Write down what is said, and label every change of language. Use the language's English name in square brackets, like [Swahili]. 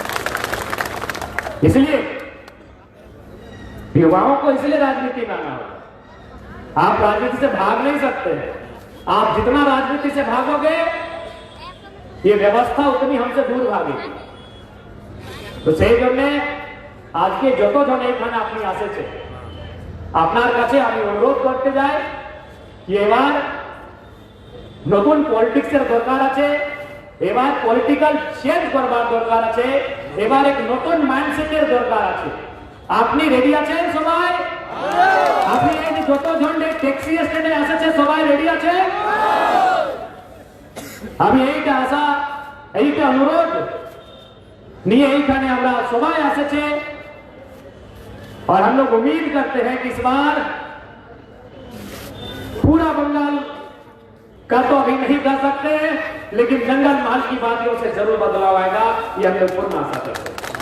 [Hindi] इसलिए युवाओं को इसलिए राजनीति में आना होगा। आप राजनीति से भाग नहीं सकते हैं। आप जितना राजनीति से भागोगे ये व्यवस्था उतनी हमसे दूर भागेगी। [Bangla] तो সেই জন্য আজকে যতজন এখানে আপনি আসেছে আপনার কাছে আমি অনুরোধ করতে যাই কি এবার নতুন পলিটিক্সের দরকার আছে, এবার পলিটিক্যাল চেঞ্জ করবার দরকার আছে, এবার এক নতুন মাইন্ডসেটের দরকার আছে। আপনি রেডি আছেন সবাই? আপনি এই যে যতজন ট্যাক্সি স্ট্যান্ডে আসেছে সবাই রেডি আছে? আমি এইটা আশা, এইটা অনুরোধ নিয়ে এইখানে আমরা সবাই আসেছে। [Hindi] और हम लोग उम्मीद करते हैं कि इस बार पूरा बंगाल का तो अभी नहीं कर सकते, लेकिन जंगल महल की बातियों से जरूर बदलाव आएगा, ये हम लोग पूर्ण आशा करते हैं।